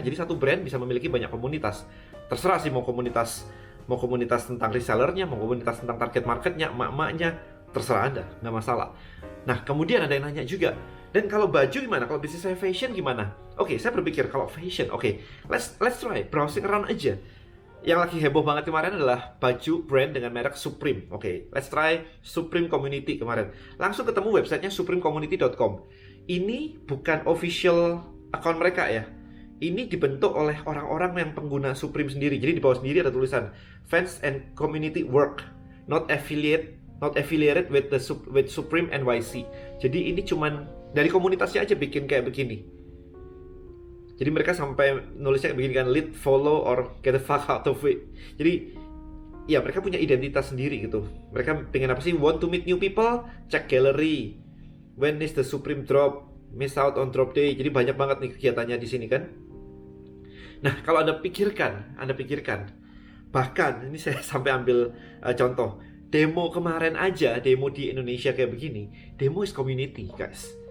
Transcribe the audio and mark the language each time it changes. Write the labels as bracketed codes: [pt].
[id] Jadi satu brand bisa memiliki banyak komunitas. Terserah sih mau komunitas tentang resellernya, mau komunitas tentang target marketnya, emak-emaknya, terserah Anda, nggak masalah. Nah, kemudian ada yang nanya juga, dan kalau baju gimana? Kalau bisnis saya fashion gimana? Oke, saya berpikir kalau fashion, oke, [en] let's try, browsing around [id] aja. Yang lagi heboh banget kemarin adalah baju brand dengan merek Supreme. Oke, [en] let's try [id] Supreme Community kemarin. Langsung ketemu websitenya supremecommunity.com. Ini bukan official account mereka ya. Ini dibentuk oleh orang-orang yang pengguna Supreme sendiri. Jadi di bawah sendiri ada tulisan [en] Fans and Community Work, not affiliated with Supreme NYC. [id] Jadi ini cuman dari komunitasnya aja bikin kayak begini. Jadi mereka sampai nulisnya kayak begini kan, [en] lead, follow, or get the fuck out of it. [id] Jadi ya mereka punya identitas sendiri gitu. Mereka pengen apa sih? [en] Want to meet new people? Check gallery. When is the Supreme drop? Miss out on drop day. [id] Jadi banyak banget nih kegiatannya di sini kan. Nah, kalau Anda pikirkan, bahkan ini saya sampai ambil contoh demo kemarin aja, demo di Indonesia kayak begini, [en] demo is community, guys.